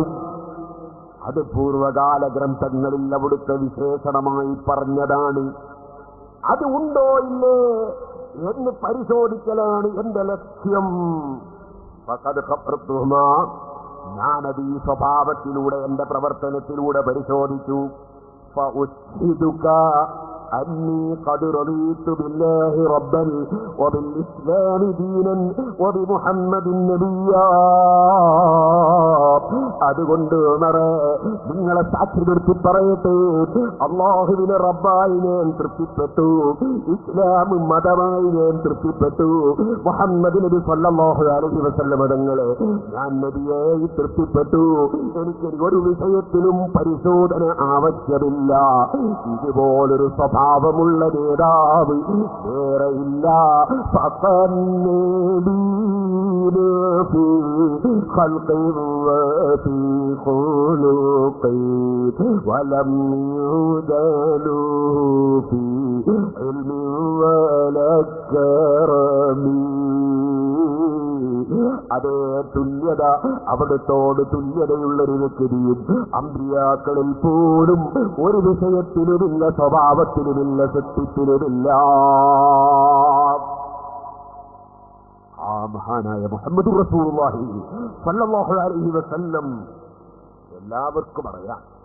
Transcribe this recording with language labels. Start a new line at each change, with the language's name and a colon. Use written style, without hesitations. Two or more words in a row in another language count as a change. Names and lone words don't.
Malayalam: അത് പൂർവകാല ഗ്രന്ഥങ്ങളിൽ അവിടുത്തെ വിശേഷണമായി പറഞ്ഞതാണ്. അത് ഉണ്ടോ ഇല്ലേ എന്ന് പരിശോധിക്കലാണ് എന്റെ ലക്ഷ്യം. ഞാനത് ഈ സ്വഭാവത്തിലൂടെ എന്റെ പ്രവർത്തനത്തിലൂടെ പരിശോധിച്ചു.
Arabic: فأشهدك أني قد رضيت بالله ربا وبالإسلام دينا وبمحمد نبيا.
Malayalam: അതുകൊണ്ട് നിങ്ങളെ സാക്ഷി നിർത്തി പറയട്ടെ, അല്ലാഹുവിനെ റബ്ബായി ഞാൻ തൃപ്തിപ്പെട്ടു, ഇസ്ലാം മതമായി ഞാൻ തൃപ്തിപ്പെട്ടു, മുഹമ്മദ് നബി
Arabic: صلى الله عليه وسلم
Malayalam: തങ്ങളെ ഞാൻ നബിയായി തൃപ്തിപ്പെട്ടു. എനിക്ക് ഒരു വിഷയത്തിലും പരിശോധന ആവശ്യമില്ല. ഇതുപോലൊരു സ്വഭാവമുള്ള നേതാവ് വേറെയില്ല.
Arabic: ولم يجالوا في علم ولا كرم.
Malayalam: അതേ തുല്യത, അവിടത്തോട് തുല്യതയുള്ളൊരു വ്യക്തിയും അമ്പിയാക്കളിൽ പോലും ഒരു വിഷയത്തിലുമില്ല, സ്വഭാവത്തിലുമില്ല, സത്യത്തിലുമില്ല. ആ മഹാനായ മുഹമ്മദ്
Arabic: رسول الله صلى الله عليه وسلم
Malayalam: എല്ലാവർക്കും അറിയാം.